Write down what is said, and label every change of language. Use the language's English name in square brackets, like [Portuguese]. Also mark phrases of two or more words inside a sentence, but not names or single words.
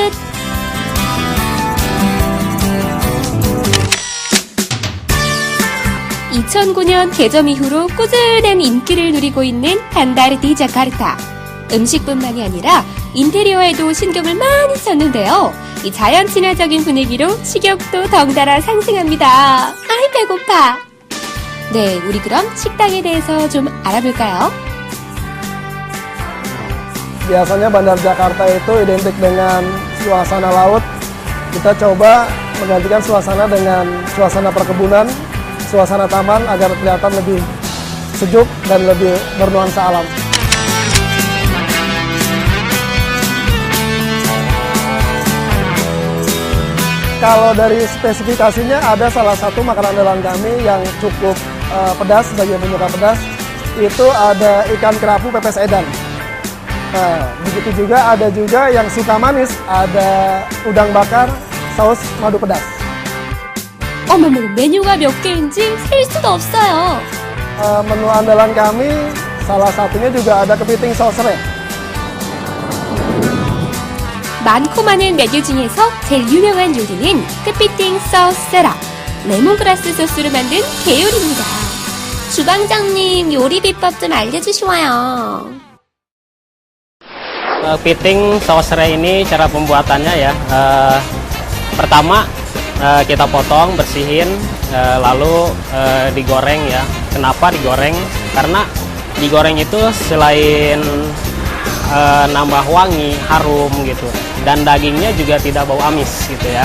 [Korean] 2009년 개점 이후로 꾸준한 인기를 누리고 있는 반다르 디 자카르타. 음식뿐만이 아니라 인테리어에도 신경을 많이 썼는데요. 이 자연 친화적인 분위기로 식욕도 덩달아 상승합니다. 아이, 배고파. 네, 우리 그럼 식당에 대해서 좀 알아볼까요? [Indonesian] Biasanya Bandar Jakarta itu identik dengan suasana laut. Kita coba menggantikan suasana dengan suasana perkebunan, suasana taman agar kelihatan lebih sejuk dan lebih bernuansa alam. Kalau dari spesifikasinya ada salah satu makanan andalan kami yang cukup pedas bagi yang penyuka pedas. Itu ada ikan kerapu pepes edam. Nah, begitu juga ada juga yang suka manis, ada udang bakar saus madu pedas. [Korean] 어머머, 메뉴가 몇 개인지 셀 수가 없어요. [Indonesian] Menu andalan kami salah satunya juga ada kepiting saus serai. [Korean] 많고 많은 메뉴 중에서 제일 유명한 요리는 크피팅 소스라, 레몬그라스 소스로 만든 게요리입니다. 주방장님, 요리 비법 좀 알려주시와요. [Indonesian] Kepiting saus serai ini cara pembuatannya ya, pertama kita potong, bersihin, lalu digoreng ya. Kenapa digoreng? Karena digoreng itu selain nambah wangi, harum gitu, dan dagingnya juga tidak bau amis gitu ya.